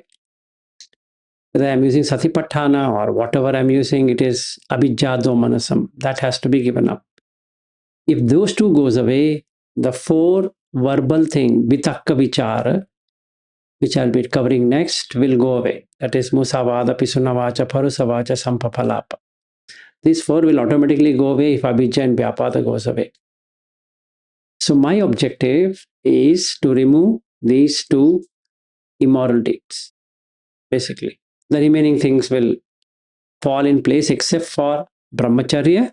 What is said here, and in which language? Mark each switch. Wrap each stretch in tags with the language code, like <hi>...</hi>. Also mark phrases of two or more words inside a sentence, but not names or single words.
<en>Whether I'm using satipatthana or whatever I'm using, it is</en> <pi>abhijjado manasam.</pi> <en>That has to be given up. If those two goes away, the four verbal thing,</en> <pi>vitakka vicara,</pi> <en>which I'll be covering next, will go away. That is</en> <pi>musavada, pisunavacha, parusavacha, sampapalapa.</pi> <en>These four will automatically go away if abhijja and vyapada goes away. So my objective is to remove these two immoral deeds, basically. The remaining things will fall in place except for brahmacharya.</en>